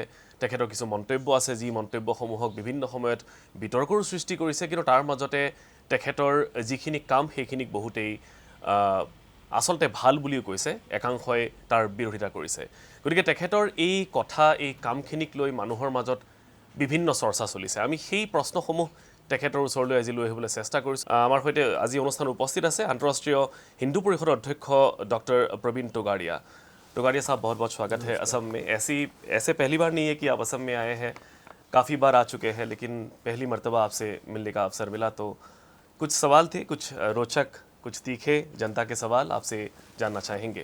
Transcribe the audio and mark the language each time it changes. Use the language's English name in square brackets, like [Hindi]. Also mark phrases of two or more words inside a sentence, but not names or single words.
[Assamese] তেখেতৰ কিছু মন্তব্য আছে যি মন্তব্যসমূহক বিভিন্ন সময়ত বিতৰ্কৰ সৃষ্টি কৰিছে, কিন্তু তাৰ মাজতে তেখেতৰ যিখিনি কাম সেইখিনিক বহুতেই আসলতে ভাল বুলিও কৈছে, একাংশই তাৰ বিৰোধিতা কৰিছে। গতিকে তেখেতৰ এই কথা এই কামখিনিক লৈ মানুহৰ মাজত বিভিন্ন চৰ্চা চলিছে। আমি সেই প্ৰশ্নসমূহ তেখেতৰ ওচৰলৈ আজি লৈ আহিবলৈ চেষ্টা কৰিছোঁ। আমাৰ সৈতে আজি অনুষ্ঠানত উপস্থিত আছে আন্তঃৰাষ্ট্ৰীয় হিন্দু পৰিষদৰ অধ্যক্ষ ডক্টৰ प्रवीण तोगाड़िया। [Hindi] तोगाड़िया साहब, बहुत बहुत स्वागत है असम में। ऐसे पहली बार नहीं है कि आप असम में आए हैं, काफ़ी बार आ चुके हैं, लेकिन पहली मर्तबा आपसे मिलने का अवसर मिला। तो कुछ सवाल थे, कुछ रोचक, कुछ तीखे जनता के सवाल आपसे जानना चाहेंगे।